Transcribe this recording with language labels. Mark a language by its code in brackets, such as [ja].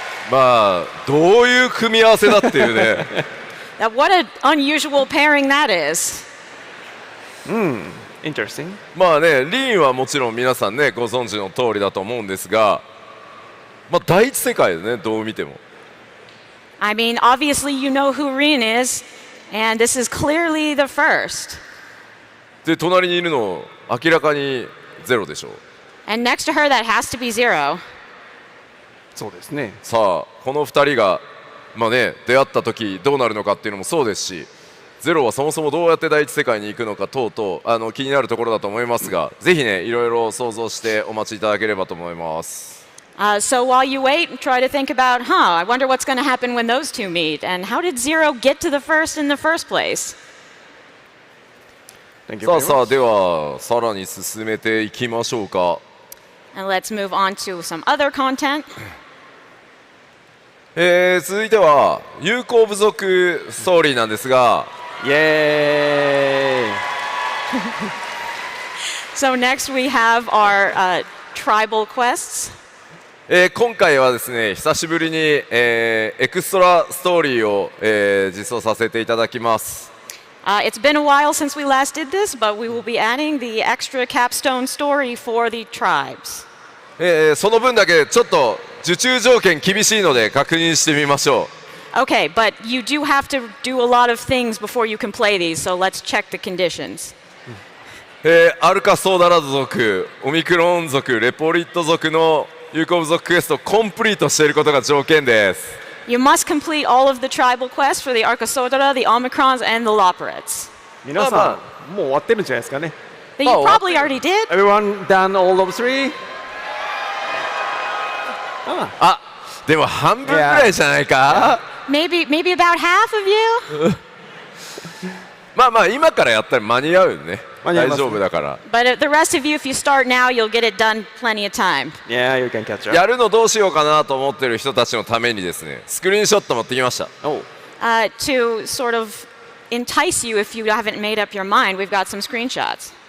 [ja] まあどういう組み合わせだっていうね。 [en] Now, what an unusual pairing that is. Interesting. [ja] まあね、リーンはもちろん皆さんねご存知の通りだと思うんですが、まあ第一世界でねどう見ても。 [en] I mean, obviously you know who Rin is, and this is clearly the first. [ja] で隣にいるの明らかにゼロでしょう。 [en] And next to her, that has to be Zero. [ja] そうですね。さあこの2人がまあね出会った時どうなるのかっていうのもそうですし、ゼロはそもそもどうやって第一世界に行くのか等々気になるところだと思いますが、ぜひねいろいろ想像してお待ちいただければと思います。 [en] So while you wait, try to think about, I wonder what's going to happen when those two meet, and how did Zero get to the first in the first place? [ja] さあさあではさらに進めていきましょうか。 [en] And let's move on to some other content. [ja] 続いては友好部族ストーリーなんですが、イエーイ。 [en] So next we have our tribal quests. [ja] 今回はですね久しぶりに、エクストラストーリーを、実装させていただきます。 [en] It's been a while since we last did this, but we will be adding the extra capstone story for the tribes. [ja] その分だけちょっと受注条件厳しいので確認してみましょう。 [en] Okay, but you do have to do a lot of things before you can play these, so let's check the conditions. [ja] アルカソーダラド族、オミクロン族、レポリット族の友好部族クエストをコンプリートしていることが条件です。 [en] You must complete all of the tribal quests for the Arcasodara, the Omicrons, and the Loporets. [ja] 皆さん、もう終わってるんじゃないですかね。 [en] That you probably already did. Everyone done all of three? [ja] あ、でも半分ぐらいじゃないか。 [en] Maybe about half of you. [ja] まあまあ今からやったら間に合うよね。大丈夫だから。 [en] But the rest of you, if you start now, you'll get it done plenty of time. Yeah, you can catch up. [ja] やるのどうしようかなと思ってる人たちのためにですね、スクリーンショット持ってきました。 [en] Oh. To sort of entice you if you haven't made up your mind, we've got some screenshots.